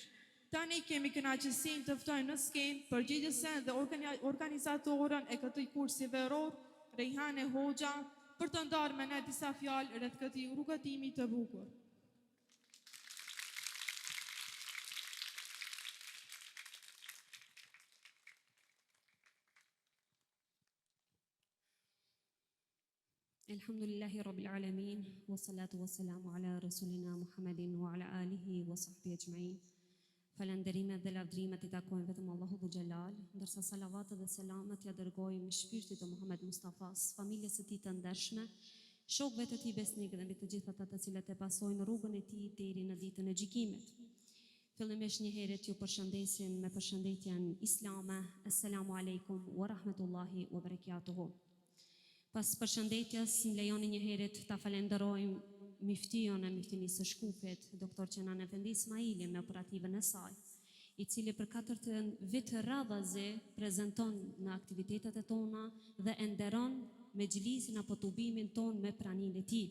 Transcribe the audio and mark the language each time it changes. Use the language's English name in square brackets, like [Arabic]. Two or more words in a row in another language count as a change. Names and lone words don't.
[Albanian] Tani kemi kënaqësinë të ftojmë në skenë përgjegjësen dhe organizatorën e këtij kursi veror, Rejhane Hoxha, për të ndarë me ne disa fjalë rreth këtij rrugëtimi të bukur. [Arabic] الحمد لله رب العالمين والصلاة والسلام على رسولنا محمد وعلى آله وصحبه أجمعين. [Albanian] Falënderimet dhe lavdrimet i takojnë vetëm Allahu [Arabic] ذو الجلال, [Albanian] ndërsa salavatet dhe selamet ja dërgojmë shpirtit të Muhammed Mustafas, familjes së tij të ndershme, shokëve të tij besnikë dhe mbi të gjithë ata të cilët e pasojnë rrugën e tij deri në ditën e gjykimit. Fillimisht një herë ju përshëndesim me përshëndetjen islame. [Arabic] السلام عليكم ورحمة الله وبركاته. [Albanian] Pas përshëndetjes, më lejoni një herë ta falenderojmë miftion e miftinisë së Shkupit, doktor Kenan Efendi Ismaili me operativën e saj, i cili për 4 vit radhazi prezanton në aktivitetet e tona dhe e nderon me xhilisin apo tubimin ton me praninë e tij.